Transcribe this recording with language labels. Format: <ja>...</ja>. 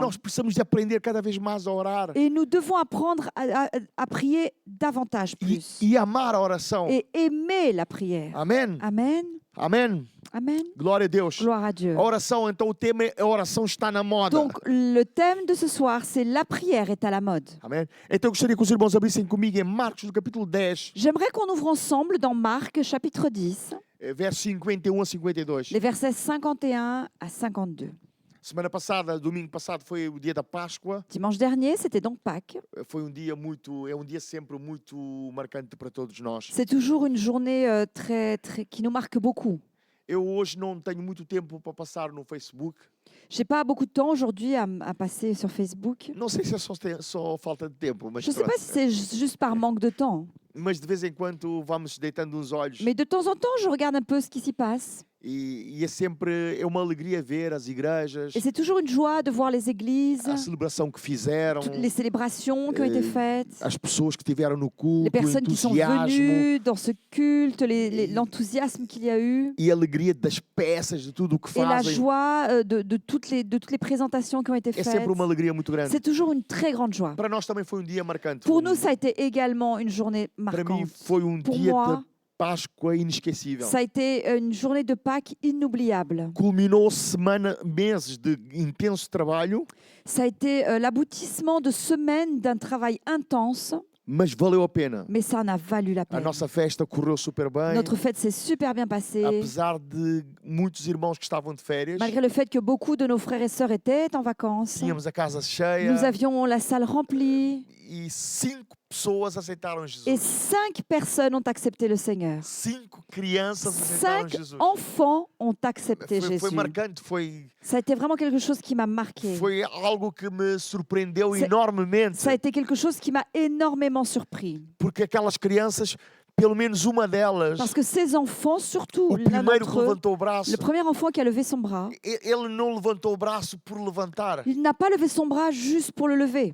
<pt>nós precisamos de aprender cada vez mais a orar</pt> <fr>Et nous devons apprendre à prier davantage plus.</fr> <pt>e amar a oração.</pt> <fr>Et aimer la prière.</fr> <pt>Amém?</pt> <fr>Amen.</fr> <pt>Amém.</pt> <fr>Amen.</fr> <pt>Glória a Deus.</pt> <fr>Gloire à Dieu.</fr> <pt>A oração, então o tema é a oração está na moda.</pt> <fr>Donc le thème de ce soir, c'est la prière est à la mode.</fr> <pt>Amém? Então eu gostaria que os irmãos abrissem comigo em Marcos, no capítulo 10,</pt> <fr>J'aimerais qu'on ouvre ensemble dans Marc chapitre 10,</fr> <pt>versos 51 a 52.</pt> <fr>les versets 51 à 52.</fr> <pt>Semana passada, domingo passado, foi o dia da Páscoa.</pt> <fr>Dimanche dernier, c'était donc Pâques.</fr> <pt>Foi um dia muito, é um dia sempre muito marcante para todos nós.</pt> <fr>C'est toujours une journée qui nous marque beaucoup.</fr> <pt>Eu hoje não tenho muito tempo para passar no Facebook.</pt> <fr>J'ai pas beaucoup de temps aujourd'hui à passer sur Facebook.</fr> <pt>Não sei se é só falta de tempo, mas</pt> <fr>Je ne sais pas si c'est juste par manque de temps.</fr> <pt>Mas de vez em quando vamos deitando uns olhos</pt> <fr>Mais de temps en temps, je regarde un peu ce qui s'y passe.</fr> <pt>e é uma alegria ver as igrejas,</pt> <fr>Et c'est toujours une joie de voir les églises,</fr> <pt>a celebração que fizeram,</pt> <fr>toutes les célébrations qui ont été faites,</fr> <pt>as pessoas que estiveram no</pt> <fr>les</fr> <pt>culto, o</pt> <fr>personnes qui sont</fr> <pt>entusiasmo</pt> <fr>venues dans ce culte, l'enthousiasme qu'il y a eu,</fr> <pt>e a alegria das peças, de tudo o que</pt> <fr>et la</fr> <pt>fazem.</pt> <fr>joie de toutes les présentations qui ont été</fr> <pt>É</pt> <fr>faites.</fr> <pt>sempre uma alegria muito grande.</pt> <fr>C'est toujours une très grande joie.</fr> <pt>Para nós também foi um dia marcante.</pt> <fr>Pour nous, ça a été également une journée</fr> <pt>Para mim</pt> <fr>marquante.</fr> <pt>foi um</pt> <fr>Pour</fr> <pt>dia</pt> <fr>moi,</fr> <pt>de Páscoa inesquecível.</pt> <fr>ça a été une journée de Pâques inoubliable.</fr> <pt>Culminou meses de intenso trabalho,</pt> <fr>Ça a été l'aboutissement de semaines d'un travail intense,</fr> <pt>mas valeu a pena.</pt> <fr>mais ça en a valu la</fr> <pt>A</pt> <fr>peine.</fr> <pt>nossa festa correu super bem,</pt> <fr>Notre fête s'est super bien passée,</fr> <pt>apesar de muitos irmãos que estavam de férias.</pt> <fr>malgré le fait que beaucoup de nos frères et sœurs étaient en vacances.</fr> <pt>Tínhamos a casa cheia</pt> <fr>Nous avions la salle remplie</fr> <pt>e 5 pessoas aceitaram</pt> <fr>et</fr> <pt>Jesus.</pt> <fr>5 personnes ont accepté le Seigneur.</fr> <pt>5 crianças aceitaram</pt> <fr>5</fr> <pt>Jesus.</pt> <fr>enfants ont accepté</fr> <pt>Foi</pt> <fr>Jésus.</fr> <pt>marcante, foi</pt> <fr>Ça a été vraiment quelque chose qui m'a marqué.</fr> <pt>algo que me surpreendeu</pt> <fr>C'est-</fr> <pt>enormemente,</pt> <fr>Ça a été quelque chose qui m'a énormément surpris.</fr> <pt>porque aquelas crianças, pelo menos uma delas,</pt> <fr>Parce que ces enfants, surtout</fr> <pt>o</pt> <fr>l'un</fr> <pt>primeiro que</pt> <fr>d'entre eux,</fr> <pt>levantou o braço,</pt> <fr>le premier enfant qui a levé son bras,</fr> <pt>ele não levantou o braço por levantar.</pt> <fr>il n'a pas levé son bras juste pour le lever.</fr>